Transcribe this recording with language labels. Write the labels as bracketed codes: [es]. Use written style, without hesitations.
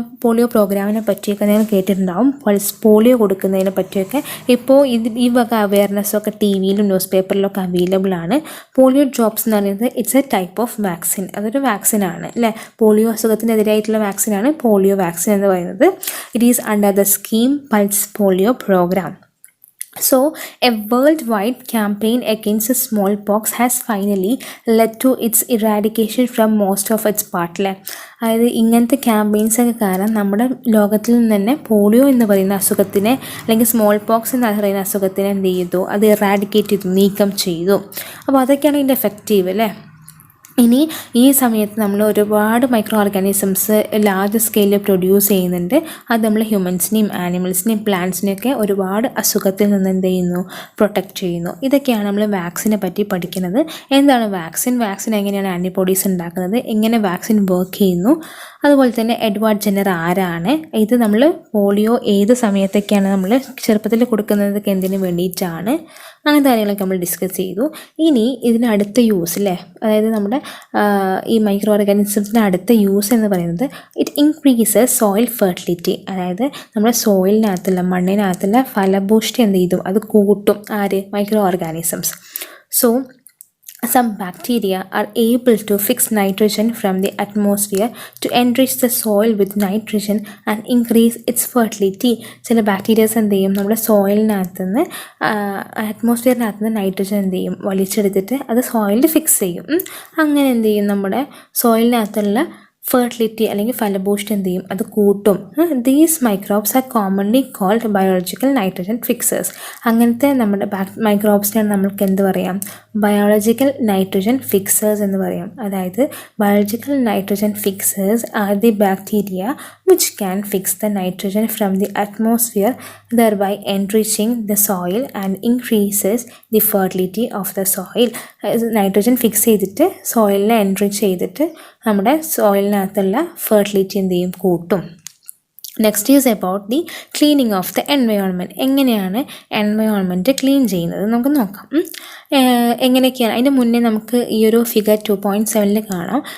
[ml] Polio പ്രോഗ്രാമിനെ പറ്റിയൊക്കെ നിങ്ങൾ കേട്ടിട്ടുണ്ടാവും. പൾസ് പോളിയോ കൊടുക്കുന്നതിനെ പറ്റിയൊക്കെ ഇപ്പോൾ ഈ വക അവയർനെസ്സൊക്കെ TV-യിലും ന്യൂസ് പേപ്പറിലൊക്കെ അവൈലബിൾ ആണ്. പോളിയോ ഡ്രോപ്സ് എന്ന് പറയുന്നത് [en] It's a type of vaccine. [ml] അതൊരു വാക്സിനാണ്. അല്ലേ, പോളിയോ അസുഖത്തിനെതിരായിട്ടുള്ള വാക്സിനാണ് പോളിയോ വാക്സിൻ എന്ന് പറയുന്നത്. [en] It is under the scheme pulse polio program. So, a worldwide campaign against smallpox has finally led to its eradication from most of its part. [ml] അതായത് ഇങ്ങനത്തെ ക്യാമ്പയിൻസൊക്കെ കാരണം നമ്മുടെ ലോകത്തിൽ നിന്ന് തന്നെ പോളിയോ എന്ന് പറയുന്ന അസുഖത്തിനെ, അല്ലെങ്കിൽ സ്മോൾ പോക്സ് എന്ന് പറയുന്ന അസുഖത്തിനെ എന്ത് ചെയ്തു, അത് ഇറാഡിക്കേറ്റ് ചെയ്തു, നീക്കം ചെയ്തു. അപ്പോൾ അതൊക്കെയാണ് ഇതിൻ്റെ എഫക്റ്റീവ്. അല്ലേ, ഇനി ഈ സമയത്ത് നമ്മൾ ഒരുപാട് മൈക്രോ ഓർഗാനിസംസ് ലാർജ് സ്കെയിലിൽ പ്രൊഡ്യൂസ് ചെയ്യുന്നുണ്ട്. അത് നമ്മൾ ഹ്യൂമൻസിനെയും ആനിമൽസിനെയും പ്ലാന്റ്സിനെയൊക്കെ ഒരുപാട് അസുഖത്തിൽ നിന്ന് എന്ത് ചെയ്യുന്നു, പ്രൊട്ടക്റ്റ് ചെയ്യുന്നു. ഇതൊക്കെയാണ് നമ്മൾ വാക്സിനെ പറ്റി പഠിക്കുന്നത്. എന്താണ് വാക്സിൻ, വാക്സിൻ എങ്ങനെയാണ് ആൻറ്റിബോഡീസ് ഉണ്ടാക്കുന്നത്, എങ്ങനെ വാക്സിൻ വർക്ക് ചെയ്യുന്നു, അതുപോലെ തന്നെ എഡ്വാർഡ് ജെന്നർ ആരാണ്, ഇത് നമ്മൾ പോളിയോ ഏത് സമയത്തൊക്കെയാണ് നമ്മൾ ചെറുപ്പത്തിൽ കൊടുക്കുന്നതൊക്കെ എന്തിനു വേണ്ടിയിട്ടാണ്, അങ്ങനത്തെ കാര്യങ്ങളൊക്കെ നമ്മൾ ഡിസ്കസ് ചെയ്തു. ഇനി ഇതിനടുത്ത യൂസ്, അല്ലേ, അതായത് നമ്മുടെ ഈ മൈക്രോ ഓർഗാനിസംസിൻ്റെ അടുത്ത യൂസ് എന്ന് പറയുന്നത് [en] It increases soil fertility. [ml] അതായത് നമ്മുടെ സോയിലിനകത്തുള്ള, മണ്ണിനകത്തുള്ള ഫലഭൂഷ്ടി എന്ത് ചെയ്തു, അത് കൂട്ടും. ആര്, micro organisms. [en] So some bacteria are able to fix nitrogen from the atmosphere to enrich the soil with nitrogen and increase its fertility. [ml] ചില ബാക്ടീരിയസ് എന്ത് ചെയ്യും, നമ്മുടെ സോയിലിനകത്ത് നിന്ന്, അറ്റ്മോസ്ഫിയറിനകത്ത് നിന്ന് നൈട്രജൻ എന്ത് ചെയ്യും, വലിച്ചെടുത്തിട്ട് അത് സോയിലിൽ ഫിക്സ് ചെയ്യും. അങ്ങനെ എന്ത് ചെയ്യും, നമ്മുടെ സോയിലിനകത്തുള്ള ഫെർട്ടിലിറ്റി അല്ലെങ്കിൽ ഫലഭൂഷ്ടി എന്ത് ചെയ്യും, അത് കൂട്ടും. [en] These microbes are commonly called biological nitrogen fixers. [ml] അങ്ങനത്തെ നമ്മുടെ മൈക്രോബ്സിനാണ് നമ്മൾക്ക് എന്ത് പറയാം, ബയോളജിക്കൽ നൈട്രജൻ ഫിക്സേഴ്സ് എന്ന് പറയാം. [en] അതായത് biological nitrogen fixers are the bacteria which can fix the nitrogen from the atmosphere, thereby enriching the soil and increases the fertility of the soil. [ml] Nitrogen fix ചെയ്തിട്ട് സോയിലിനെ enrich ചെയ്തിട്ട് നമ്മുടെ സോയിലിനകത്തുള്ള fertility എന്ത് ചെയ്യും, കൂട്ടും. [en] Next is about the cleaning of the environment. [ml] എങ്ങനെയാണ് environment clean ചെയ്യുന്നത് നമുക്ക് നോക്കാം. എങ്ങനെയൊക്കെയാണ്, അതിൻ്റെ മുന്നേ നമുക്ക് ഈ ഒരു ഫിഗർ 2.7 കാണാം.